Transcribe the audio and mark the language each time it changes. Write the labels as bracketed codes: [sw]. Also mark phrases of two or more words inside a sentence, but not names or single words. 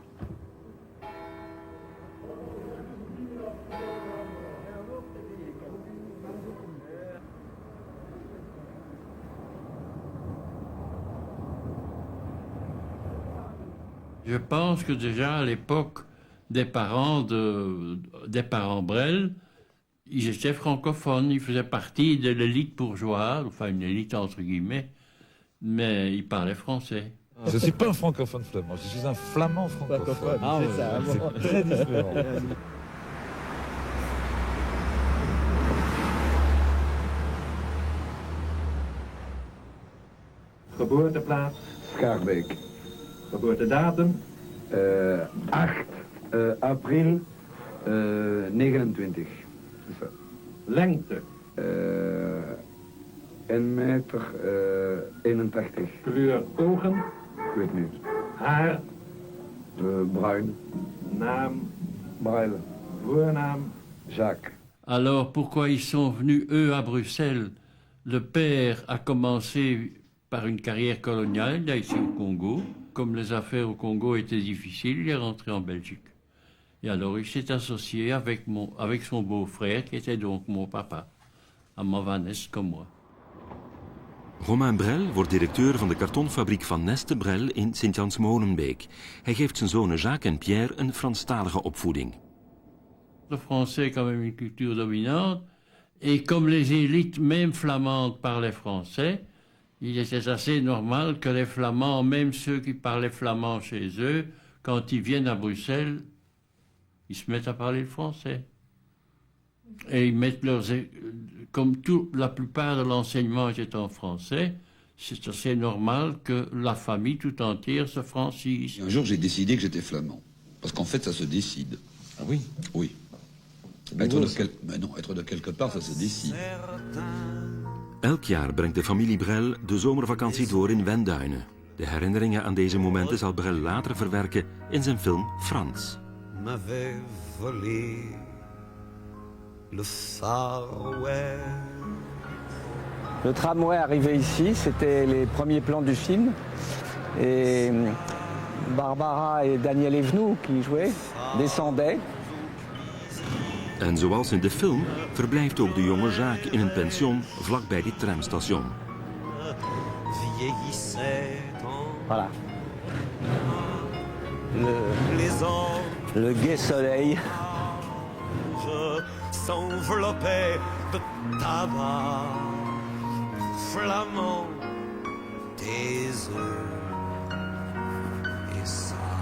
[fr] Je pense que déjà à l'époque des parents Brel, ils étaient francophones, ils faisaient partie de l'élite bourgeoise, enfin une élite entre guillemets, mais ils parlaient français. Je ne suis pas un francophone flamand, je suis un flamand francophone. Ah, c'est ça, c'est très différent. [nl] Geboorteplaats? Schaarbeek. Geboortedatum? 8 april 29. Lengte? 1 meter 81. Kleur ogen? Ik weet niet. Haar? Bruin. Naam? Brel. Voornaam? Jacques. [fr] Alors pourquoi ils sont venus, eux, à Bruxelles? Le père a commencé par une carrière coloniale, là, ici au Congo. Comme les affaires au Congo étaient difficiles, il est rentré en Belgique. Et alors il s'est associé avec son beau-frère, qui était donc mon papa, à Mavanes comme moi. [nl] Romain Brel wordt directeur van de kartonfabriek Van Neste Brel in Sint-Jans-Molenbeek. Hij geeft zijn zonen Jacques en Pierre een Franstalige opvoeding. [fr] Le français est quand même une culture dominante. Et comme les élites, même flamandes, parlaient français, il était assez normal que les Flamands, même ceux qui parlaient flamand chez eux, quand ils viennent à Bruxelles, ils se mettent à parler le français. Et ils mettent comme la plupart de l'enseignement est en français, c'est assez normal que la famille tout entière se francise. Un jour, j'ai décidé que j'étais flamand. Parce qu'en fait, ça se décide. Ah oui? Oui. Être de quelque part, ça se décide. [nl] Elk jaar brengt de familie Brel de zomervakantie door in Wenduinen. De herinneringen aan deze momenten zal Brel later verwerken in zijn film Frans. [fr] M'avait volé le Far West. Le tramway arrivait ici, c'était les premiers plans du film. Et Barbara et Daniel Evenou, qui jouaient, descendaient. [nl] En zoals in de film verblijft ook de jonge Jacques in een pension vlakbij dit tramstation. [fr] Voilà. Le gai soleil. S'enveloppait de tabac flamand, des œufs et ça.